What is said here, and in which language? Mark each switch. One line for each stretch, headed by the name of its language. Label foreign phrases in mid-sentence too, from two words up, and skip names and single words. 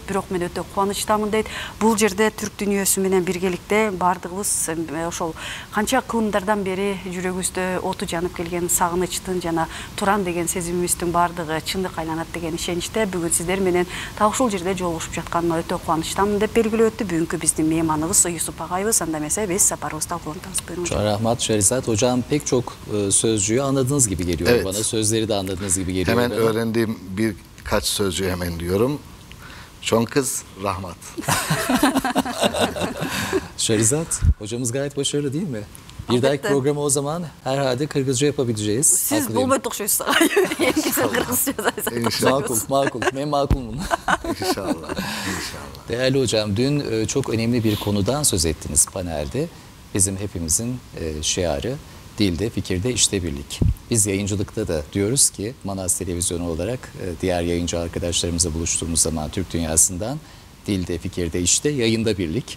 Kyrgyz: Бирок мен өтө кубанычтамын дейт. Бул жерде түрк дүйнөсү менен биргеликте бардыгыбыз ошол канча кылымдардан бери жүрөгүбүздө оту жанып келген сагынычтын жана Туран деген сезимибиздин бардыгы чындыкка айланат деген ишеничте бүгүн сиздер менен так ушул жерде жолугушуп жатканыма өтө кубанычтамын деп белгилеп өттү бүгүнкү биздин мейманыбыз Юсуп агайыбыз. Анда эмесе биз сапарыбызды талкуулантабыз.
Turkish: Buyurun hocam. Rahmat Şerizat hocam, pek çok sözcüğü anladığınız gibi geliyor Evet. bana. Sözleri de anladığınız gibi geliyor Hemen bana. öğrendiğim birkaç sözcüğü hemen diyorum.
Kyrgyz: Чоң рахмат.
Turkish: Şerizat hocamız gayet başarılı değil mi? Bir Elbette. dahaki programı o zaman herhalde Kırgızca yapabileceğiz.
Kyrgyz: Siz
Turkish: Haklıyım.
Kyrgyz: болбой окшойсуз. Кыргызча
Turkish: İnşallah. Makul, makul. Ben makulum. İnşallah. İnşallah. Değerli hocam, dün çok önemli bir konudan söz ettiniz panelde. Bizim hepimizin şiarı dilde, fikirde, işte birlik. Biz yayıncılıkta da diyoruz ki Manas Televizyonu olarak diğer yayıncı arkadaşlarımızla buluştuğumuz zaman Türk dünyasından dilde, fikirde, işte, yayında birlik.